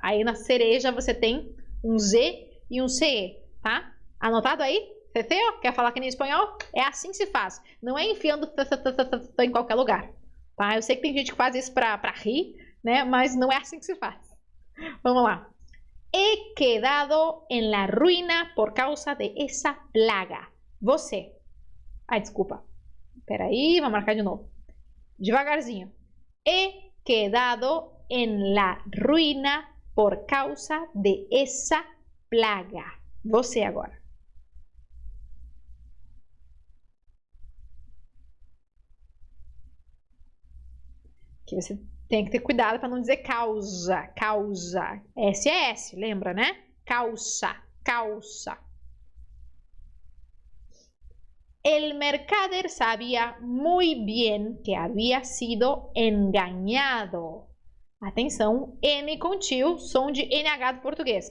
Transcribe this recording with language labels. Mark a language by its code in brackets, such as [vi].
[pt] Aí na cereja você tem um Z e um CE, tá? Anotado aí? Ceteo? Quer falar que nem espanhol? É assim que se faz. Não é enfiando em qualquer lugar. Tá? Eu sei que tem gente que faz isso pra rir, né? Mas não é assim que se faz. Vamos lá. [es] He quedado en la ruina por causa de esa plaga. [pt] Você. Ai, desculpa. Peraí, vamos marcar de novo. Devagarzinho. [es] He quedado en la ruina por causa de esa plaga. [pt] Você agora. Aqui você tem que ter cuidado para não dizer causa. Causa. S é S, lembra, né? Causa. Causa. [es] El mercader sabía muy bien que había sido engañado. [pt] Atenção, N com tio, som de NH do português.